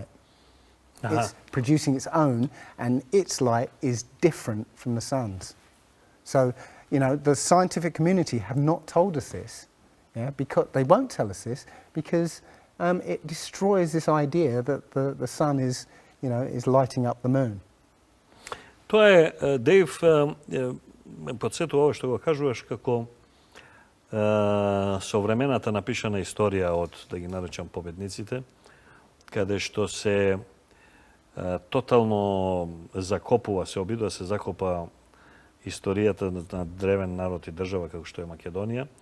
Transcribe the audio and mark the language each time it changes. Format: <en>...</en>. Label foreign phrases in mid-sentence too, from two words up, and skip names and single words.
<en>It's producing its own, and its light is different from the sun's. So, the scientific community have not told us this, because they won't tell us this, because it destroys this idea that the sun is lighting up the moon.</en> <mk>Тоа е, Дейв, ме подсетува ово што го кажуваш, како современата напишана историја од, да ги наречам, победниците, каде што се тотално закопува, се обидува се закопа историјата на древен народ и држава како што е Македонија,</mk>